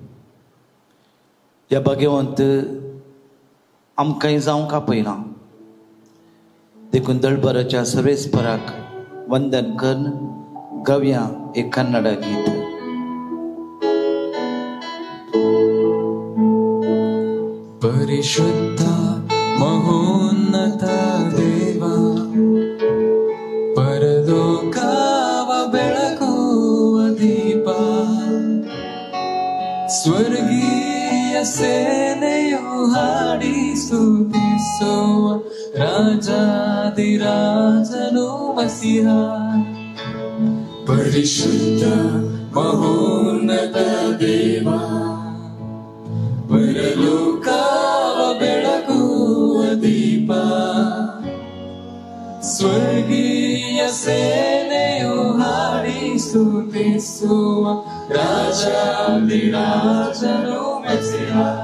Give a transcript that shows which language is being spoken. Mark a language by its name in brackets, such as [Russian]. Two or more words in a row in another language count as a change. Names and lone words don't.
[Konkani] या भाग्यवंत आमकांय जावंक आपयना देखून दळपराच्या सर्वेस्पराक वंदन करून गावया एक कन्नड गीत. [Kannada] ಪರಿಶುದ್ಧ ಮಹೋನ್ನತ ದೇವ, ಪರಲೋಕಾವ ಬೆಳಗುವ ದೀಪ, ಸ್ವರ್ಗೀಯ ಸೇನೆಯು ಹಾಡಿ ಸ್ತುತಿಸುವ ರಾಜಾದಿರಾಜನು ಮಸಿಹ. ಪರಿಶುದ್ಧ ಮಹೋನ್ನತ ದೇವ, ಪರಲೋಕಾವ ಬೆಳಗುವ ದೀಪ, ಸ್ವರ್ಗೀಯ ಸೇನೆಯು ಹಾಡಿ ಸ್ತುತಿಸುವ ರಾಜಾದಿರಾಜನು ಮಸಿಹ.